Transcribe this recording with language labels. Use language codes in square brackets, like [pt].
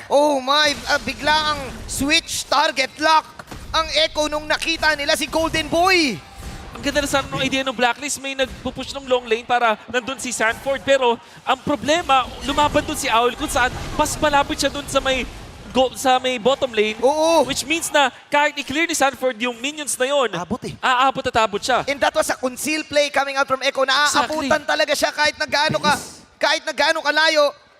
[tl] Oh my, bigla ang switch target lock ang Echo nung nakita nila si Golden Boy. Ang ganda na sana ng idea ng Blacklist, may nagpupush ng long lane para nandun si Sanford. Pero ang problema, lumaban dun si Owl kung saan mas malapit siya dun sa may bottom lane. Oo. [en] Which means [tl] na kahit i-clear ni Sanford yung minions na yun, Abot eh. aabot at abot siya. [en] And that was a conceal play coming out from Echo. [tl] Naaabutan talaga siya kahit na gaano kalayo.